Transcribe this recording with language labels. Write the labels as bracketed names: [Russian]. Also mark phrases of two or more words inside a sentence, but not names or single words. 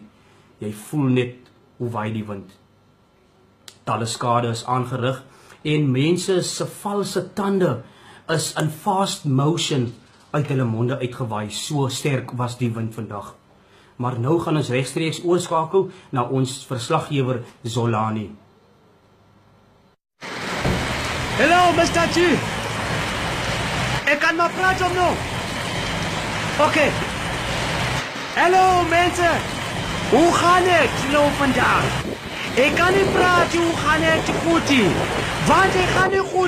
[Afrikaans] Jy voel net hoe waai die wind. Talle skade is aangerig en mense se valse tande is in fast motion uit hulle monde uitgewaai. So sterk was die wind vandag. Maar nou gaan ons regstreeks oorskakel na ons verslaggewer Zolani. [English] Hello, Mr. G. [Dutch] Ik kan maar praten of no? Oké. Hallo mensen. Hoe gaat het nou vandaag? Ik kan niet praten, hoe gaat het goed? Want ik ga niet goed.